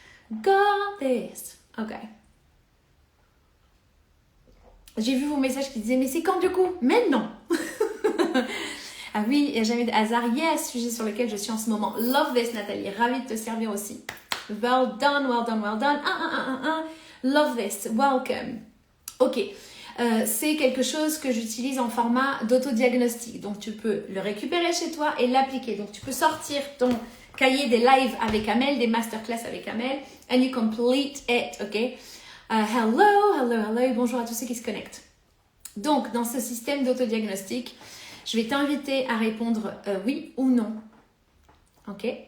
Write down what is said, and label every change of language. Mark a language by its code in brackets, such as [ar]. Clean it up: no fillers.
[en] Got this. Ok. [fr] J'ai vu vos messages qui disaient, mais c'est quand du coup? Maintenant. Ah oui, il n'y a jamais de hasard. Yes, sujet sur lequel je suis en ce moment. Love this, Nathalie. Ravie de te servir aussi. [en] Well done, well done, well done. Love this. Welcome. Ok. [fr] C'est quelque chose que j'utilise en format d'autodiagnostic. Donc, tu peux le récupérer chez toi et l'appliquer. Donc, tu peux sortir ton cahier des lives avec Amel, des masterclass avec Amel, and you complete it, ok? Hello, bonjour à tous ceux qui se connectent. Donc, dans ce système d'autodiagnostic, je vais t'inviter à répondre oui ou non, ok?